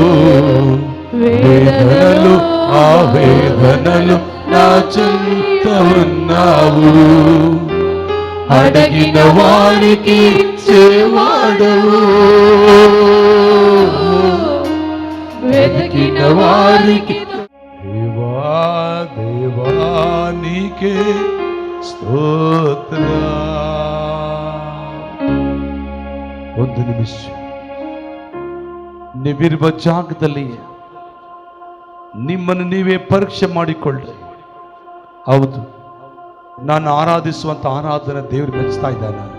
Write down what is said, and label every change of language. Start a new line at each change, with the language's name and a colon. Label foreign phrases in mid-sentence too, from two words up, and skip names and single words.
Telugu: వేదనలు ఆ వేదనలు నా చెంత ఉన్నావు. అడిగిన వారికి ఇచ్చేవాడవు, వెతికిన వారికి దేవా దేవా నీకే ಸ್ತೋತ್ರ.
Kannada: ಒಂದು ನಿಮಿಷ ನೀವಿರುವ ಜಾಗದಲ್ಲಿ ನಿಮ್ಮನ್ನು ನೀವೇ ಪರೀಕ್ಷೆ ಮಾಡಿಕೊಳ್ಳಿ. ಹೌದು, ನಾನು ಆರಾಧಿಸುವಂತ ಆರಾಧನೆ ದೇವರು ಮೆಚ್ತಾ ಇದ್ದಾನ?